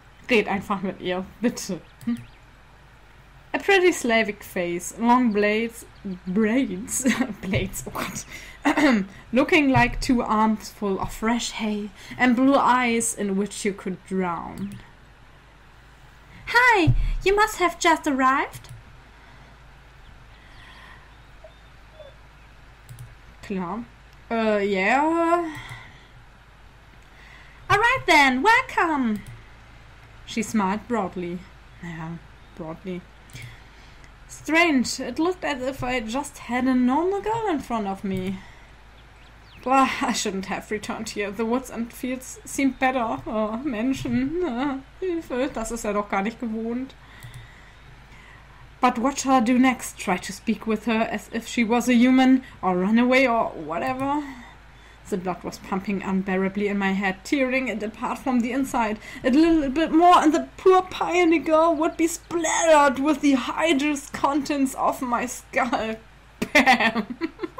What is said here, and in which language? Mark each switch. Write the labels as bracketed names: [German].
[German] Red einfach mit ihr, bitte. [English] A pretty Slavic face, long braids, blades, oh god, looking like 2 arms full of fresh hay, and blue eyes in which you could drown. Hi, you must have just arrived. [German] Klar. [English] Yeah. Alright then, welcome. She smiled broadly. Yeah, broadly. Strange, it looked as if I just had a normal girl in front of me. Boah, I shouldn't have returned here. The woods and fields seemed better. [German] Oh, Menschen. Hilfe, das ist er doch gar nicht gewohnt. [English] But what shall I do next? Try to speak with her as if she was a human, or run away, or whatever? The blood was pumping unbearably in my head, tearing it apart from the inside. A little bit more and the poor pioneer girl would be splattered with the hydrous contents of my skull. Bam!